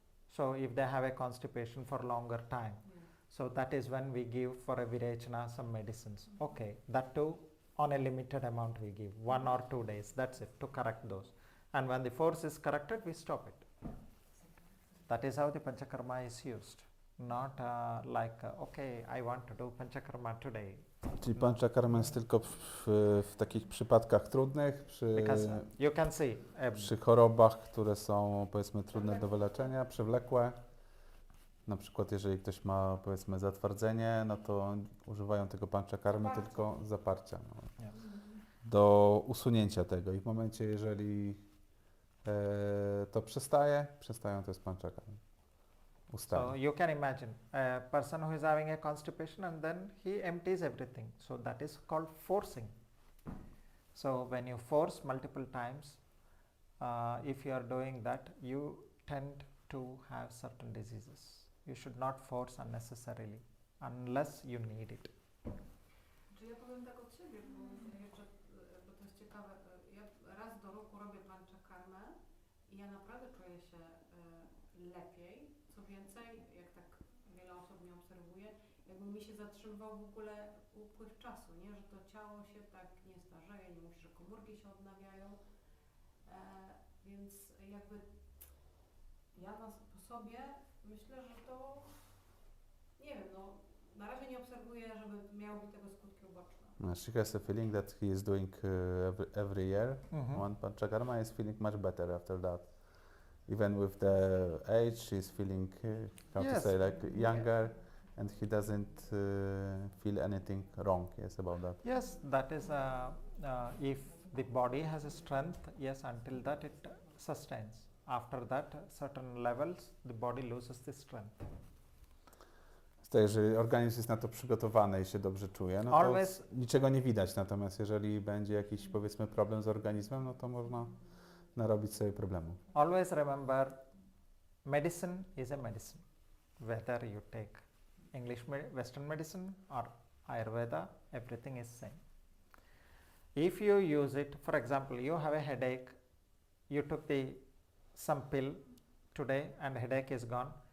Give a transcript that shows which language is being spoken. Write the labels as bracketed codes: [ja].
[en] So if they have a constipation for longer time, so that is when we give for a virechana some medicines. Okay, that too on a limited amount we give, 1 or 2 days, that's it, to correct those. And when the force is corrected, we stop it. That is how the panchakarma is used. Not like, okay, I want to do panchakarma today. [pl] Czyli panchakarma jest tylko w takich przypadkach trudnych, [en] Because you can see, [pl] przy chorobach, które są powiedzmy trudne do wyleczenia, przewlekłe. Na przykład jeżeli ktoś ma powiedzmy zatwardzenie, no to używają tego panchakarmy tylko zaparcia. No, [en] yeah. [pl] do usunięcia tego i w momencie, jeżeli to przestają, to jest panchakarma. [en] So [pl] Ustali. [en] you can imagine a person who is having a constipation and then he empties everything. So that is called forcing. So when you force multiple times, if you are doing that, you tend to have certain diseases. You should not force unnecessarily unless you need it. [pl] Czy ja powiem tak od siebie, bo jeszcze, bo to jest ciekawe, ja raz do roku robię panchakarmę i ja naprawdę czuję się lepiej. Co więcej, jak tak wiele osób mnie obserwuje, jakby mi się zatrzymywał w ogóle upływ czasu, nie? Że to ciało się tak nie starzeje, nie mówi, że komórki się odnawiają, więc jakby ja po sobie myślę, że to, nie wiem, no na razie nie obserwuję, żeby miałoby tego skutki uboczne. [en] She has a feeling that he is doing every year one panchakarma, is feeling much better after that. Even with the age, she's feeling, how to Yes. say, like younger, and he doesn't feel anything wrong, yes, about that. Yes, that is if the body has a strength, yes, until that it sustains. After that, certain levels, the body loses the strength. [pl] To jeżeli organizm jest na to przygotowany i się dobrze czuje, no to [en] Always- [pl] niczego nie widać. Natomiast jeżeli będzie jakiś, powiedzmy, problem z organizmem, no to można narobić sobie problemu. [en] Always remember, medicine is a medicine. Whether you take English Western medicine or Ayurveda, everything is same. If you use it, for example, you have a headache, you took some pill today and headache is gone.